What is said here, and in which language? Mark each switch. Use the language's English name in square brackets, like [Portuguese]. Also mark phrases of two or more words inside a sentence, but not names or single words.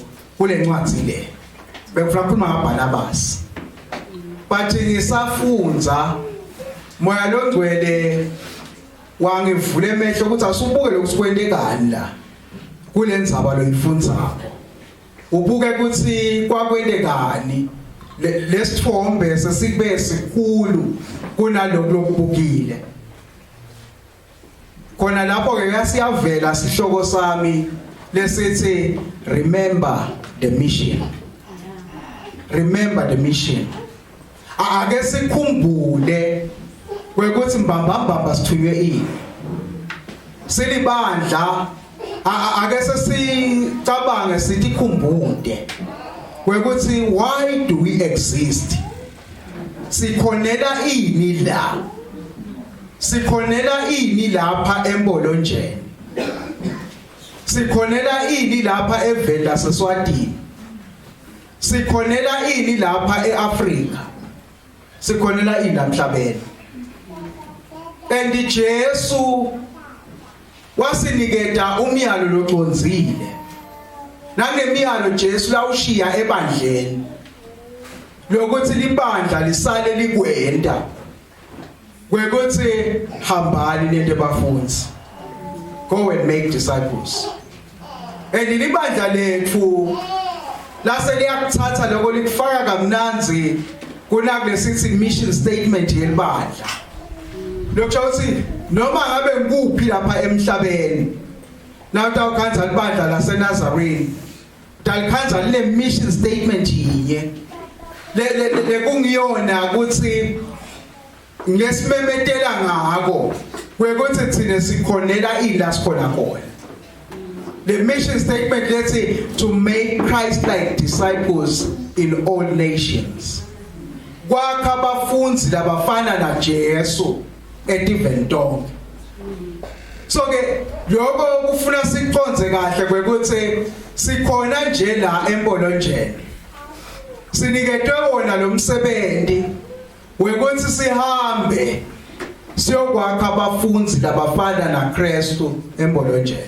[Swati] kule ncwadi le bengifuna ukukhuluma ngaBarnabas but ngisafundza moya longcwele wangivule emehlo ukuthi asubuke lokusikwendekani la kulendzaba loyifundzako ubuke ukuthi kwakwendekani lesithombe sesibe sikhulu kunalokho lokubukile khona lapho ke siyavela sihloko sami lesithi [English] remember the mission. Remember the mission. [Swati] Ake sikhumbule kwekuthi mbambamba sithunywe ini silibandla ake sesicabange sithi khumbude kwekuthi [English] why do we exist [Swati] sikhonela ini la sikhonela ini lapha eMbolonjeni sikhonela ini lapha eVenda seSwatini, sikhonela ini lapha eAfrika, sikhonela ini emhlabeni. And Jesu wasiniketa umyalo loconzile. Nangemiyalo Jesu lawushiya ebandleni lokuthi libandla lisale likwenda kwekuthi hambani nende bafundzi, [English] go and make disciples. [Swati] And libandla lethu lase liyakuthatha lokho likufaka kamnanzi kunalesithi [English] mission statement [Swati] yelibandla. Lokusho ukuthi noma ngabe ngikuphi lapha emhlabeni nawuthi awukhanza libandla laseNazarene dalikhanza le [English] mission statement [Swati] yinye le kungiyona ukuthi ngesimemetela ngako kwekuthi thina sikhonela ila sikhona khona. [English] The mission statement lethi to make Christ-like disciples in all nations. [Swati] Kwakha abafundzi labafana na Jesu eTiventong. So ke lokho kufuna siconze kahle kwekuthi sikhona nje la eMpolonjeni. Siniketwe wona lo msebenzi wekuthi sihambe siyokwakha abafundzi labafana na Kristu eMpolonjeni.